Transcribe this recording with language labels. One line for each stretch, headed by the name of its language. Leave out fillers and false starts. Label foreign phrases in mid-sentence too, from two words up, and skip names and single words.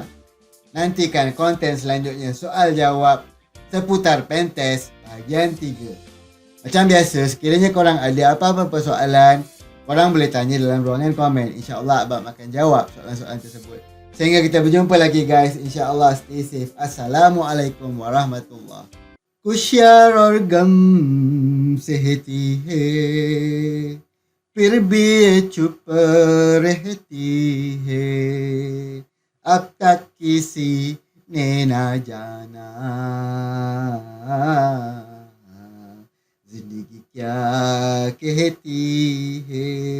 Malay: Nantikan konten selanjutnya soal jawab seputar pentest bahagian 3. Macam biasa, sekiranya korang ada apa-apa persoalan, korang boleh tanya dalam ruangan komen. InsyaAllah abang akan jawab soalan-soalan tersebut. Sehingga kita berjumpa lagi guys.
English: InsyaAllah stay safe.
Arabic: السلام عليكم ورحمة الله.
Hindi: Kusyar और गम सहती है फिर भी चुप रहती है अब तक किसी ने ना जाना जिंदगी क्या कहती है